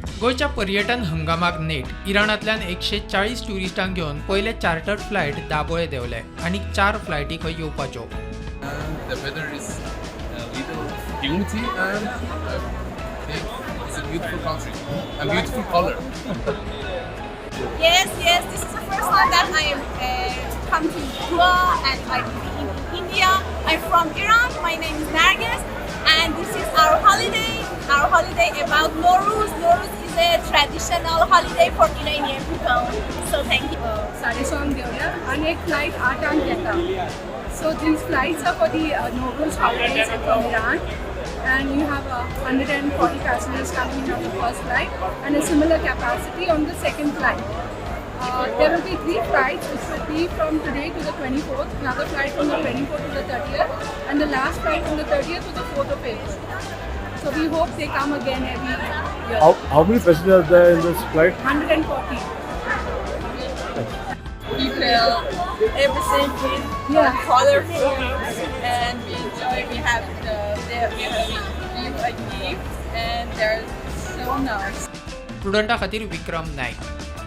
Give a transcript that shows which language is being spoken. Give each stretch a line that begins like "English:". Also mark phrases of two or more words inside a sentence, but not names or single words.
Konkani: गोयच्या पर्यटन हंगामाक नेट इराणांतल्यान 140 टुरिस्टांक घेवन पयले चार्टर्ड फ्लायट दाबोळे देंवले आनी 4 फ्लायटी खंय येवपाच्यो.
English: The weather is a little humidity and it's a beautiful country, a beautiful color. Yes, this is the first time that I am come to Goa and I live in India. I'm from Iran. My name is Nargis, and this is our holiday. Our holiday about Nowruz. Nowruz is a traditional holiday for Iranian people. So thank you.
Konkani: साडेसोंक देवल्या आणि एक फ्लायट 8 येता.
English: So these flights are for the Nowruz holidays from Iran, and you have 140 passengers coming in on the first flight and a similar capacity on the second flight. There will be 3 flights, which will be from today to the 24th, another flight from the 24th to the 30th, and the last flight from the 30th to the 4th of April. So we hope they come again every year. How many passengers are there in this flight? 140. People, everything is colorful, and we enjoy. We have a gift, and they're so nice.
Konkani: प्रुडंटा खातीर विक्रम नायक.